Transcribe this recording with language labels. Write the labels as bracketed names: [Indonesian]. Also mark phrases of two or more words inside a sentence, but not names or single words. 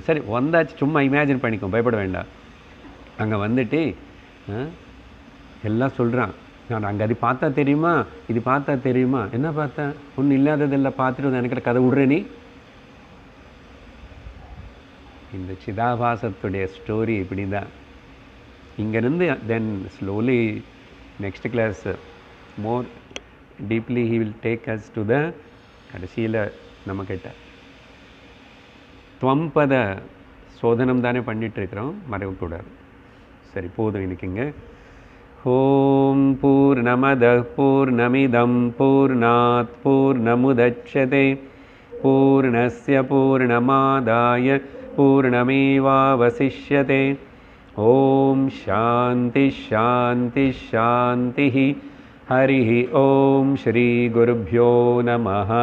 [Tamil] சரி வந்தாச்சு, சும்மா இமேஜின் பண்ணிக்கோ, பயப்பட வேண்டாம். அங்கே வந்துட்டு எல்லாம் சொல்கிறான், நான் அங்கே அது பார்த்தா தெரியுமா, இது பார்த்தா தெரியுமா, என்ன பார்த்தேன், ஒன்றும் இல்லாததெல்லாம் பார்த்துட்டு எனக்கு கதை விடுற நீ. இந்த சிதாபாசத்துடைய ஸ்டோரி இப்படி தான். இங்கேருந்து [English] then slowly next class more deeply he will take us to the [Tamil] கடைசியில் நம்மக்கிட்ட துவம்பத சோதனம் தானே பண்ணிகிட்ருக்கிறோம், மறக்கக்கூடாது. சரி போதும் இன்னைக்குங்க. [Sanskrit] ॐ पूर्णमदः पूर्णमिदं पूर्णात् पूर्णमुदच्यते पूर्णस्य पूर्णमादाय पूर्णमेवावशिष्यते. ॐ शान्तिः शान्तिः शान्तिः. हरि ॐ श्री गुरुभ्यो नमः.